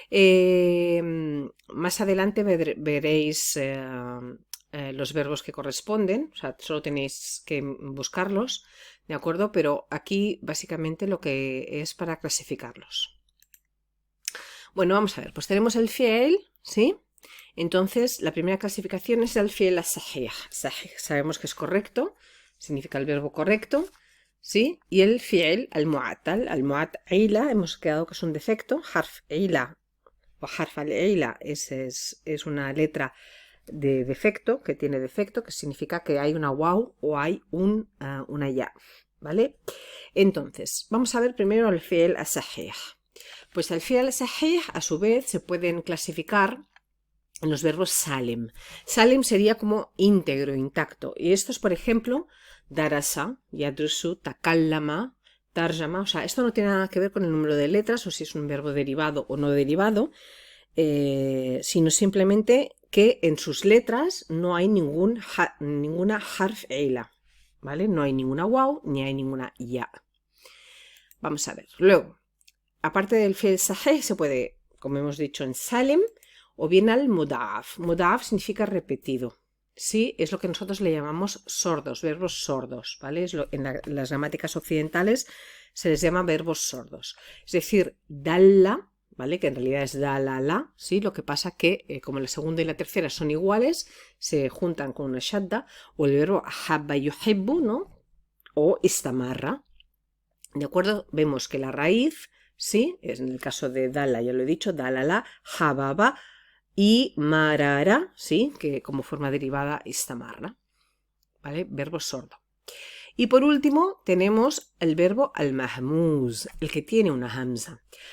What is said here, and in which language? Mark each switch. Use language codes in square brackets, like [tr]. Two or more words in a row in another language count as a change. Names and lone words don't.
[es] Más adelante veréis los verbos que corresponden, o sea, solo tenéis que buscarlos, ¿de acuerdo? Pero aquí básicamente lo que es para clasificarlos. Bueno, vamos a ver, pues tenemos el fi'l, ¿sí? Entonces, la primera clasificación es el [ar] الفعل الصحيح. [es] Sabemos que es correcto, significa el verbo correcto, ¿sí? Y el [ar] الفعل المعتل، المعتلة, [es] hemos quedado que es un defecto, [ar] حرف علة [es] o [ar] حرف العلة [es] es una letra de defecto, que tiene defecto, que significa que hay una waw o hay una ya, ¿vale? Entonces, vamos a ver primero el [ar] الفعل الصحيح. [es] Pues el [ar] الفعل الصحيح, [es] a su vez, se pueden clasificar en los verbos salem. Salem sería como íntegro, intacto. Y estos, por ejemplo, [ar] درس، يدرس، تكلم، ترجم. [es] O sea, esto no tiene nada que ver con el número de letras o si es un verbo derivado o no derivado, sino simplemente que en sus letras no hay ninguna [ar] حرف علة, [es] ¿vale? No hay ninguna waw ni hay ninguna ya. Vamos a ver. Luego, aparte del [ar] فعل صحيح, [es] se puede, como hemos dicho, en salem o bien [ar] المضاعف. [es] Mudaf significa repetido. Sí, es lo que nosotros le llamamos sordos, verbos sordos, ¿vale? En las gramáticas occidentales se les llama verbos sordos. Es decir, dalla, ¿vale? Que en realidad es dalala, ¿sí? Lo que pasa que como la segunda y la tercera son iguales, se juntan con una shadda, o el verbo [ar] حب يحب, [es] ¿no? O istamarra. ¿De acuerdo? Vemos que la raíz, ¿sí? En el caso de dala, ya lo he dicho, [ar] دلل، حبب, [es] y marara, ¿sí? Que como forma derivada istamarra, ¿vale? Verbo sordo. Y por último tenemos el verbo al-mahmuz, el que tiene una hamza.